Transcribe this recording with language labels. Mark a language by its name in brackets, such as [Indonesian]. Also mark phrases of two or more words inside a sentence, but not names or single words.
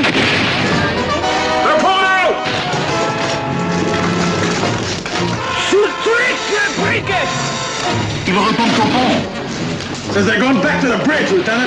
[German] Repolo! Zurück, Brücke! [French] Ils retournent au pont. [English] Says they're going back to the bridge, Lieutenant.